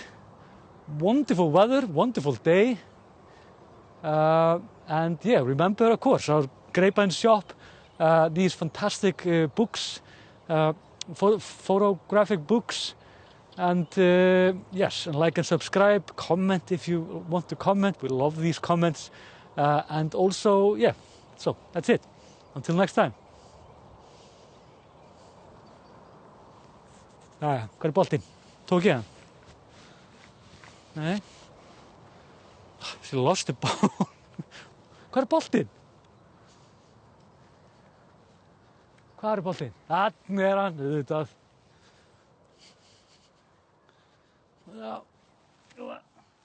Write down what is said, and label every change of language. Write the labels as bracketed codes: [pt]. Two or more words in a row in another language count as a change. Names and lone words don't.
[en] Wonderful weather, wonderful day. And remember, of course, our Grapevine shop, these fantastic books, photographic books. And yes, and like and subscribe, comment if you want to comment. We love these comments. And also, so that's it. Until next time. [is] Hvar boltinn? Tók ég hann? Nei. [en] She lost the ball. [is] Hvað boltinn? Hvað boltinn? Þarna hann, auðvitað. Já.